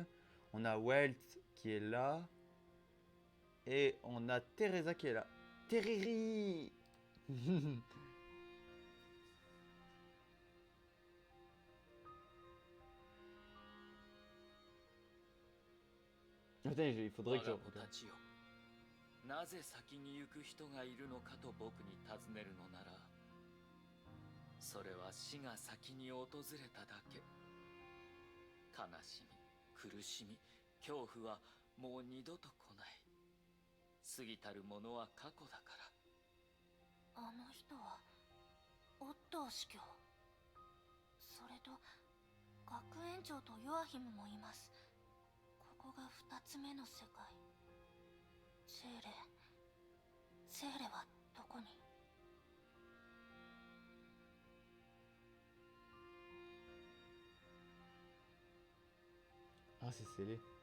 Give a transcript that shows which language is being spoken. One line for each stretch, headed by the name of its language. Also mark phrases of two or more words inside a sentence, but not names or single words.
French: On a Welt qui est là. Et on a Teresa qui est là. Teriri. Attends, il faudrait que je regarde.
Japanese: なぜ先に行く人がいるのかと僕に尋ねるのなら、それは死が先に訪れただけ。悲しみ、苦しみ、恐怖はもう二度と来ない。過ぎたるものは過去だから。あの人はオットー司教、それと学園長とヨアヒムもいます。ここが2つ目の世界。セーレはどこに？
French: Ah, c'est scellé.